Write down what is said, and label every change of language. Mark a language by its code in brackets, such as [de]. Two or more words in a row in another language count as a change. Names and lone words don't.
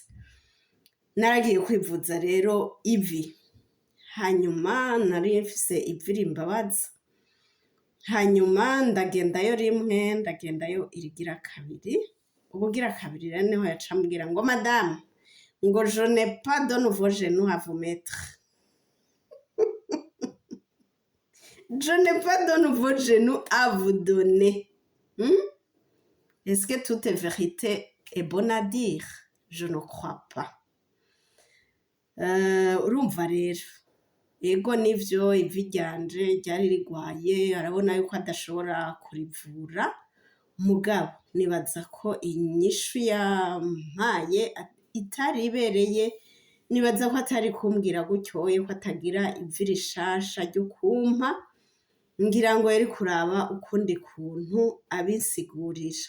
[rn] Naragiye kwivuza rero ivi, hanyuma nari mfise ivi rimbabaza, hanyuma ndagendayo rimwe, ndagendayo irigira kabiri, ubugira kabiri rero niho yaca ambwira ngo madame, ngo [fr] je n'ai pas de nouveau genou à vous mettre. Je n'ai pas de nouveau genou à vous donner. Est-ce que toute vérité est bonne à dire? Je ne crois pas. [rn] Urumva rero, ego nivyo ivi ryanje ryari rigwaye, arabona yuko adashobora kurivura, mugabo nibaza ko inyishu yampaye itari ibereye, nibaza ko atari kumbwira gutyoye ko atagira ivi rishasha ryo kumpa, ngira ngo yari kuraba ukundi kuntu abinsigurira.